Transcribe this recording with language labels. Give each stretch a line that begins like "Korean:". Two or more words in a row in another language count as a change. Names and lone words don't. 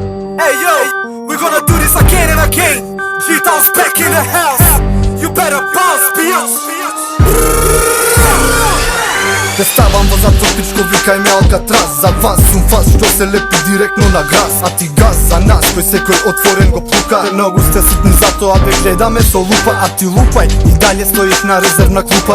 English: Hey yo, we're gonna do this again and again. G-Town's back in the house. You better bounce, bitch.
Macedonian: Те ставам во затвор, пичко, викај ме Алкатрас. За вас сум фас, што се лепи директно на газ. А ти газ за нас, кој секој отворен го плука. Многу сте ситни за тоа, бе гледаме со лупа. А ти лупај, и далje стоиш на резервна клупа.